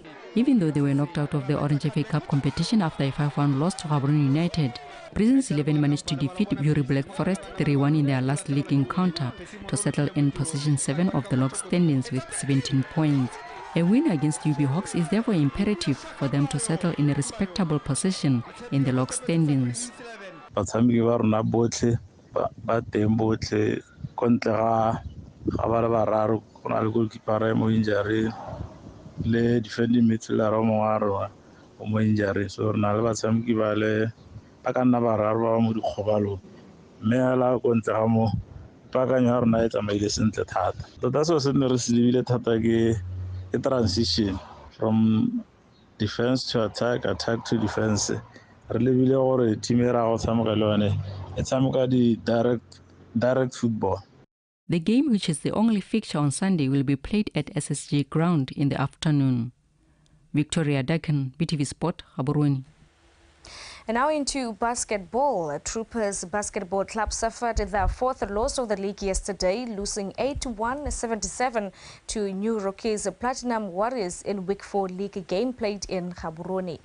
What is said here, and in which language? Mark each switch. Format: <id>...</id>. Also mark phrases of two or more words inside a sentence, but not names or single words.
<en>Even though they were knocked out of the Orange FA Cup competition after a 5-1 loss to Gaborone United, Prisons 11 managed to defeat Bury Black Forest 3-1 in their last league encounter to settle in position 7 of the log standings with 17 points. A win against UB Hawks is therefore imperative for them to settle in a respectable position in the log standings.</en> <tn>Batshameki ba rona botlhe ba teng botlhe kontle ga ba le bararo go na le goalkeeper mo injury le</tn> <en>defending midfielder</en> <tn>mo wa rona o mo injury, so re na le batshameki ba le ba ka nna bararo ba mo dikgobalo mme la go ntse ga mo pakanyo ya rona e tsamaile sentle thata. Tota so se ne re se lebile thata ke</tn> <en>transition from defense to attack, attack to defense.</en> <tn>Re lebile gore team e ra go tshameka le yone e tshameka di</tn> <en>direct football. The game, which is the only fixture on Sunday, will be played at SSG Ground in the afternoon. Victoria Dakan, BTV Sport, Gaborone. And now into basketball. Troopers Basketball Club suffered their 4th loss of the league yesterday, losing 81-77 to New Rockies Platinum Warriors in Week 4 league game played in Gaborone.</en>